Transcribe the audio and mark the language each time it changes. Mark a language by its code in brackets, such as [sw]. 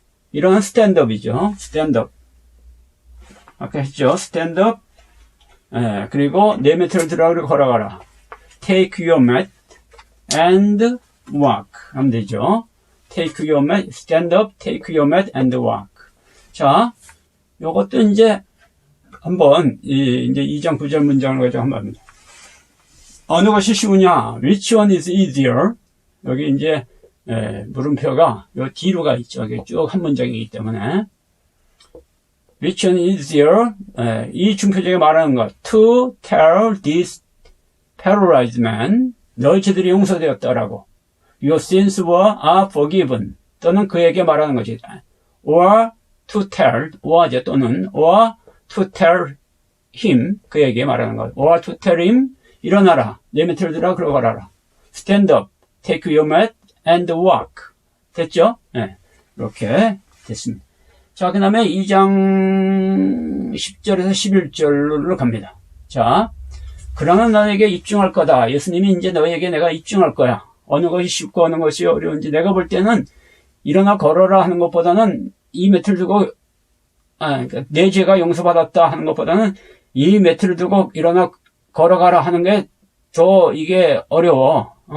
[ko] 일어나는 [en] stand up [ko] 이죠. [en] stand up. [ko] 아까 했죠. [en] stand up. [ko] 그리고 내 매트를 들어가고 걸어가라. [en] take your mat and walk [ko] 하면 되죠. [en] take your mat, stand up, take your mat and walk. [ko] 자, 요것도 이제 한번 이제 2장 9절 문장을 가지고 한번 합니다. 어느 것이 쉬우냐? [en] Which one is easier? [ko] 여기 이제 물음표가 요 뒤로 가 있죠. 여기 쭉 한 문장이기 때문에 [en] Which one is easier? [ko] 이 중표적에 말하는 것. [en] To tell this paralyzed man, [ko] 너희 죄들이 용서되었다라고. [en] Your sins are forgiven. [ko] 또는 그에게 말하는 것이. [en] Or to tell, or 또는 or to tell him, [ko] 그에게 말하는 것. [en] Or to tell him, [ko] 일어나라. 내 밑을 들어 그러고 가라. [en] Stand up, take your mat and walk. [ko] 됐죠? 네, 이렇게 됐습니다. 자, 그 다음에 2장 10절에서 11절로 갑니다. 자, 그러면 너에게 입증할 거다. 예수님이 이제 너에게 내가 입증할 거야. 어느 것이 쉽고 어느 것이 어려운지 내가 볼 때는 일어나 걸어라 하는 것보다는 이 매트를 두고 그러니까 내 죄가 용서받았다 하는 것보다는 이 매트를 두고 일어나 걸어가라 하는 게 더 이게 어려워.